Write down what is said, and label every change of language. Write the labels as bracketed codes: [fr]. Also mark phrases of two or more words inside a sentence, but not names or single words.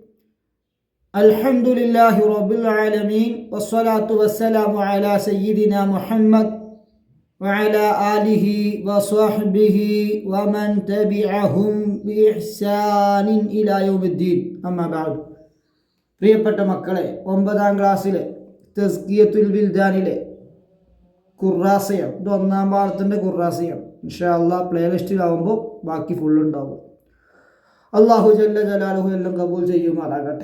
[ar] الحمد لله رب العالمين والصلاة والسلام على سيدنا محمد وعلى آله وصحبه ومن تبعهم بإحسان إلى يوم الدين. أما بعد. [ml] പ്രിയപ്പെട്ട മക്കളെ, 9ാം ക്ലാസ്സിലെ തസ്കിയത്തുൽ വിൽദാനിലെ ഖുറാസയാണ്. ഇത് 1ാം പാഠത്തിൻ്റെ ഖുറാസയാണ്. [ar] إن شاء الله [ml] പ്ലേലിസ്റ്റിലാവുമ്പോൾ ബാക്കി ഫുള്ളുണ്ടാവും. അള്ളാഹു [ar] جل جلاله [ml] എല്ലാം കബൂൽ ചെയ്യുമാറാകട്ടെ.